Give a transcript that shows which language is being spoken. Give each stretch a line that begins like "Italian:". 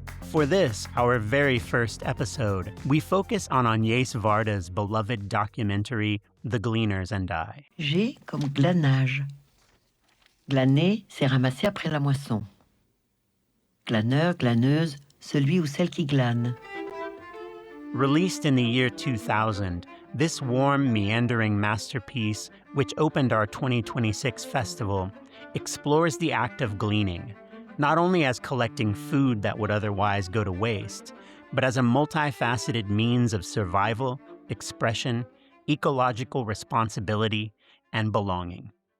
English: For this, our very first episode, we focus on Agnès Varda's beloved documentary, The Gleaners and I.
French: G comme glanage. Glaner, c'est ramasser après la moisson. Glaneur, glaneuse, celui ou celle qui glane.
English: Released in the year 2000, this warm, meandering masterpiece, which opened our 2026 festival, explores the act of gleaning, not only as collecting food that would otherwise go to waste, but as a multifaceted means of survival, expression, ecological responsibility, and belonging.